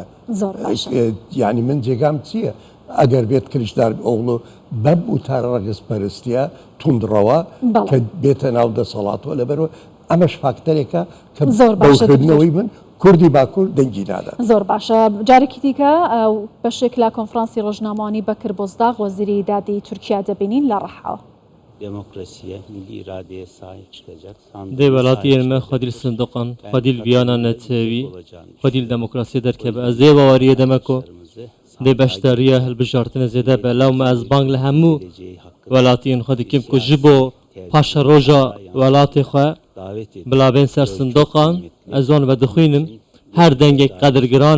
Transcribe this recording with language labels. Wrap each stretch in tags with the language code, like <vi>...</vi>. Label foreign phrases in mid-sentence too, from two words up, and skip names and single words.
<ckb>یعنی من جێگام چییە ئەگەر بێت کلیژدارئۆغڵ بەم وتارە ڕەگزپەرستیە توندڕەوە کە بێتە ناو دەسەڵاتەوە لەبەرەوە ئەمەش فاکتەرێکە کە بەوکردنەوەی من کوردی باکوور دەنگی نادا. زۆر باشە. جارێکی دیکە بەشێک لە کۆنفرانسی ڕۆژنامەوانی بەکر بۆزداغ وەزیری دادی تورکیا دەبینین لە ڕەحاوە.</ckb> <tr>Demokrasiye, milli iradeye sahip çıkacak.</tr> <ku>Dê welatiyên me xwedîl sindiqan, xwedîl viyana netewî, xwedîl demokrasiye derkeve. Ez dê bawariyê deme ku dê beşdariya hilbijartinê zêde be lew me ez bang li hemû welatiyên xwe dikim ku ji bo paşa roja welatê xwe bilavên ser sindiqan ez wan vedixwînim her dengek qedirgiran</ku>